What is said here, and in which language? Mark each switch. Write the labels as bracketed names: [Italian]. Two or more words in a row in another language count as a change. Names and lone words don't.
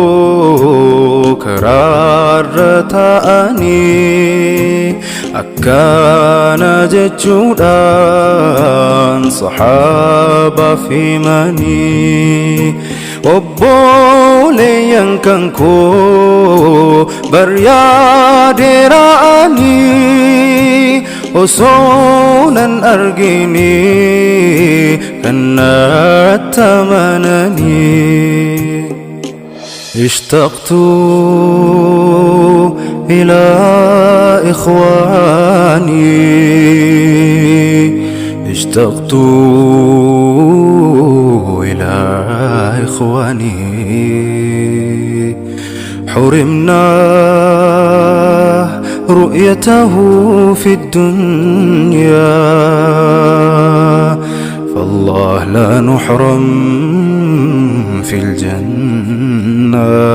[Oromo] karaarra ta'anii akkana jechuudhaan sahabaaf himanii obboleeyyan kan koo baryaadeera'anii osoo nan argini kan natti amananii [Arabic] اشتقت إلى إخواني اشتقت إلى إخواني حرمنا رؤيته في الدنيا فالله لا نحرم في الجنة